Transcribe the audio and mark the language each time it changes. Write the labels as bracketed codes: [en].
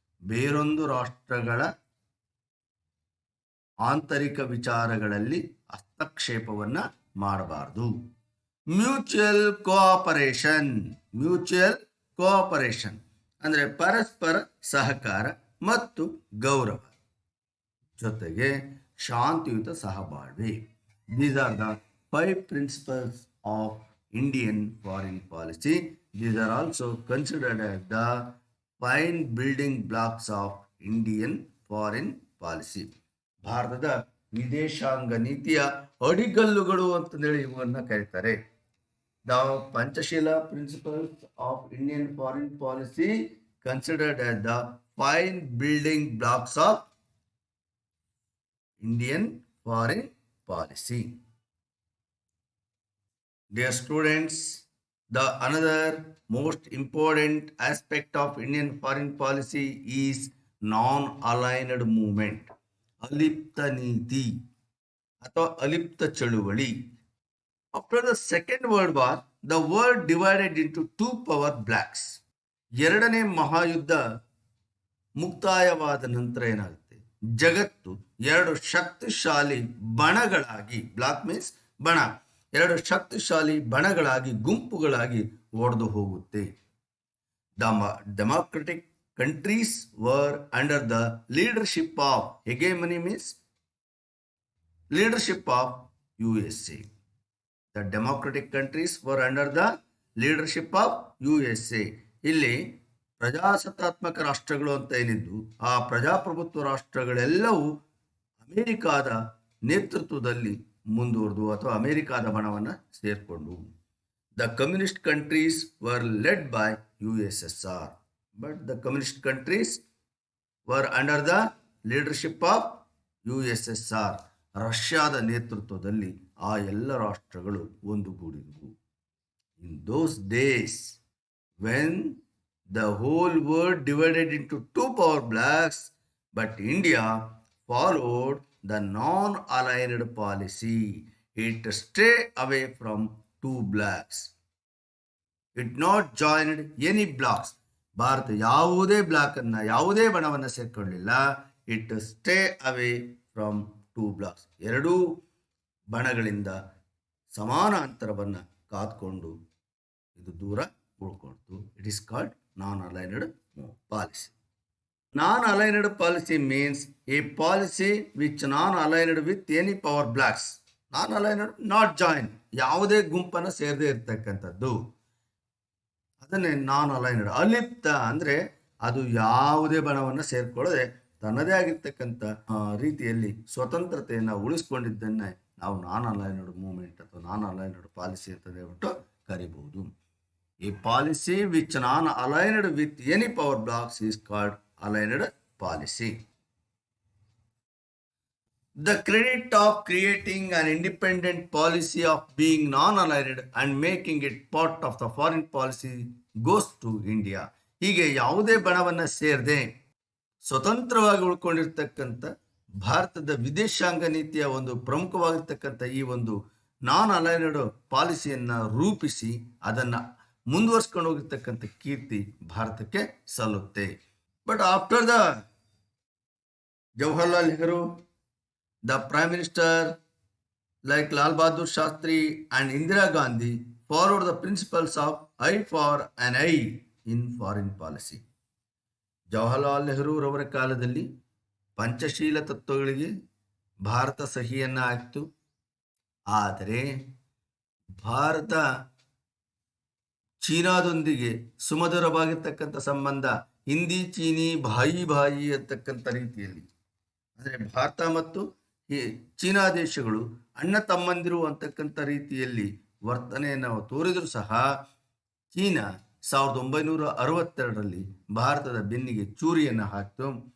[kn] ಬೇರೊಂದು ರಾಷ್ಟ್ರಗಳ ಆಂತರಿಕ ವಿಚಾರಗಳಲ್ಲಿ ಹಸ್ತಕ್ಷೇಪವನ್ನು ಮಾಡಬಾರ್ದು. ಮ್ಯೂಚುವಲ್ ಕೋಆಪರೇಷನ್, ಮ್ಯೂಚುವಲ್ ಕೋಆಪರೇಷನ್ ಅಂದರೆ ಪರಸ್ಪರ ಸಹಕಾರ ಮತ್ತು ಗೌರವ. ಜೊತೆಗೆ ಶಾಂತಿಯುತ ಸಹಬಾಳ್ವೆ. [en] These are the 5 principles of Indian foreign policy. These are also considered as the 5 building blocks of Indian foreign policy. [kn] ಭಾರತದ ವಿದೇಶಾಂಗ ನೀತಿಯ ಅಡಿಗಲ್ಲುಗಳು ಅಂತಂದೇಳಿ ಇವನ್ನ ಕರೀತಾರೆ. [en] The Panchashila principles of Indian foreign policy considered as the 5 building blocks of Indian foreign policy. Dear students, the another most important aspect of Indian foreign policy is non-aligned movement. [kn] ಅಲಿಪ್ತ ನೀತಿ ಅಥವಾ ಅಲಿಪ್ತ ಚಳುವಳಿ. [en] After the Second World War, the world divided into 2 power blocks. [kn] ಎರಡನೇ ಮಹಾಯುದ್ಧ ಮುಕ್ತಾಯವಾದ ನಂತರ ಏನಾಗುತ್ತೆ, ಜಗತ್ತು 2 ಶಕ್ತಿಶಾಲಿ ಬಣಗಳಾಗಿ, block means ಬಣ, 2 ಶಕ್ತಿಶಾಲಿ ಬಣಗಳಾಗಿ, ಗುಂಪುಗಳಾಗಿ ಒಡೆದು ಹೋಗುತ್ತೆ. [en] The democratic countries were under the leadership of, hegemony means leadership of USA. The democratic countries were under the leadership of USA. [kn] ಇಲ್ಲಿ ಪ್ರಜಾಸತ್ತಾತ್ಮಕ ರಾಷ್ಟ್ರಗಳು ಅಂತ ಏನಿದ್ದು, ಆ ಪ್ರಜಾಪ್ರಭುತ್ವ ರಾಷ್ಟ್ರಗಳೆಲ್ಲವೂ ಅಮೆರಿಕಾದ ನೇತೃತ್ವದಲ್ಲಿ ಮುಂದುವರೆದು ಅಥವಾ ಅಮೆರಿಕಾದ ಬಣವನ್ನು ಸೇರಿಕೊಂಡು. [en] The communist countries were led by USSR, but the communist countries were under the leadership of USSR. [kn] ರಷ್ಯಾದ ನೇತೃತ್ವದಲ್ಲಿ ಆ ಎಲ್ಲ ರಾಷ್ಟ್ರಗಳು ಒಂದುಗೂಡಿದವು. [en] In those days, when the whole world divided into 2 power blocks, but India followed the non-aligned policy. It stayed away from 2 blocks. It not joined any blocks. [kn] Bharat ಯಾವುದೇ block ಅನ್ನ, ಯಾವುದೇ ಬಣವನ್ನು ಸೇರ್ಕೊಳ್ಳಿಲ್ಲ. [en] It stay away from 2 blocks. [kn] ಎರಡೂ ಬಣಗಳಿಂದ ಸಮಾನ ಅಂತರವನ್ನು ಕಾದ್ಕೊಂಡು ಇದು ದೂರ ಉಳ್ಕೊಳ್ತು. [en] It is called non aligned policy. Non aligned policy means a policy which non aligned with any power blocks. Non aligned, not join, [kn] ಯಾವುದೇ ಗುಂಪನ್ನು ಸೇರದೇ ಇರ್ತಕ್ಕಂಥದ್ದು, ಅದನ್ನೇ ನಾನ್ ಅಲೈನ್ಡ್. ಅಲಿಪ್ತ ಅಂದರೆ ಅದು ಯಾವುದೇ ಬಣವನ್ನು ಸೇರ್ಕೊಳ್ಳದೆ ತನ್ನದೇ ಆಗಿರ್ತಕ್ಕಂಥ ರೀತಿಯಲ್ಲಿ ಸ್ವತಂತ್ರತೆಯನ್ನು ಉಳಿಸ್ಕೊಂಡಿದ್ದನ್ನೇ ನಾವು ನಾನ್ ಅಲೈನ್ಡ್ ಮೂವ್ಮೆಂಟ್ ಅಥವಾ ನಾನ್ ಅಲೈನ್ಡ್ ಪಾಲಿಸಿ ಅಂತ ಹೇಳ್ಬಿಟ್ಟು ಕರಿಬಹುದು. [en] ಈ policy which non aligned with any power blocks is called aligned policy. The credit of creating an independent policy of being non-aligned and making it part of the foreign policy goes to India. [kn] ಹೀಗೆ ಯಾವುದೇ ಬಣವನ್ನು ಸೇರದೆ ಸ್ವತಂತ್ರವಾಗಿ ಉಳ್ಕೊಂಡಿರ್ತಕ್ಕಂಥ ಭಾರತದ ವಿದೇಶಾಂಗ ನೀತಿಯ ಒಂದು ಪ್ರಮುಖವಾಗಿರ್ತಕ್ಕಂಥ ಈ ಒಂದು ನಾನ್ aligned ಪಾಲಿಸಿಯನ್ನು ರೂಪಿಸಿ ಅದನ್ನು ಮುಂದುವರ್ಸ್ಕೊಂಡು ಹೋಗಿರ್ತಕ್ಕಂಥ ಕೀರ್ತಿ ಭಾರತಕ್ಕೆ ಸಲ್ಲುತ್ತೆ. [en] But after the Jawaharlal Nehru, the Prime Minister like Lal Bahadur Shastri and Indira Gandhi followed the principles of eye for an eye in foreign policy. [kn] Jawaharlal Nehru ರವರ ಕಾಲದಲ್ಲಿ ಪಂಚಶೀಲ ತತ್ವಗಳಿಗೆ ಭಾರತ ಸಹಿಯನ್ನು ಹಾಕಿತು. ಆದರೆ ಭಾರತ ಚೀನಾದೊಂದಿಗೆ ಸುಮಧುರವಾಗಿರ್ತಕ್ಕಂಥ ಸಂಬಂಧ, [hi] ಹಿಂದಿ ಚೀನಿ ಭಾಯಿ ಭಾಯಿ [kn] ಅಂತಕ್ಕಂಥ ರೀತಿಯಲ್ಲಿ, ಅಂದರೆ ಭಾರತ ಮತ್ತು ಈ ಚೀನಾ ದೇಶಗಳು ಅಣ್ಣ ತಮ್ಮಂದಿರು ಅಂತಕ್ಕಂಥ ರೀತಿಯಲ್ಲಿ ವರ್ತನೆಯನ್ನು ತೋರಿದರೂ ಸಹ ಚೀನಾ 1962ರಲ್ಲಿ ಭಾರತದ ಬೆನ್ನಿಗೆ ಚೂರಿಯನ್ನು ಹಾಕಿತು.